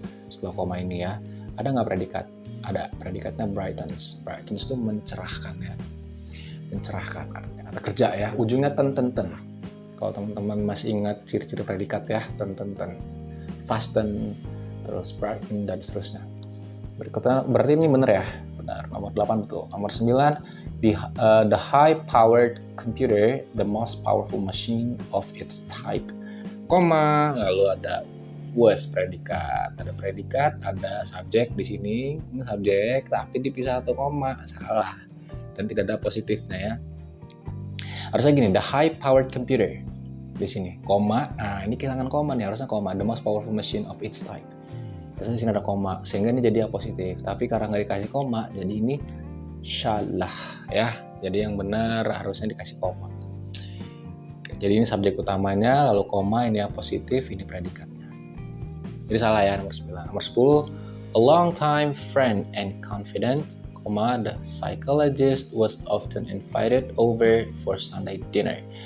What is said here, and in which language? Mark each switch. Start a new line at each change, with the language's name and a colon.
Indonesian: Setelah koma ini ya. Ada nggak predikat? Ada. Predikatnya brightens. Brightens itu mencerahkan ya. Mencerahkan artinya. Ada kerja ya. Ujungnya ten. Kalau teman-teman masih ingat ciri-ciri predikat ya, ten, fasten, terus brighten, dan seterusnya. Berikutnya, berarti ini benar ya? Benar, nomor 8 betul. Nomor 9,
English: the high-powered computer, the most powerful machine of its type,
Indonesian: lalu ada
English: was predikat.
Indonesian: Ada predikat, ada subjek di sini, ini subjek, tapi dipisah 1 koma, salah. Dan tidak ada positifnya ya. Harusnya gini,
English: the high-powered computer
Indonesian: di sini, koma. Nah, ini kehilangan koma nih, harusnya koma.
English: The most powerful machine of its type.
Indonesian: Harusnya di sini ada koma, sehingga ini jadi apositif. Tapi karena nggak dikasih koma, jadi ini salah ya. Jadi yang benar harusnya dikasih koma. Oke, jadi ini subjek utamanya, lalu koma, ini apositif, ini predikatnya. Jadi salah ya nomor 9. Nomor 10,
English: a long time friend and confidant, the psychologist was often invited over for Sunday dinner.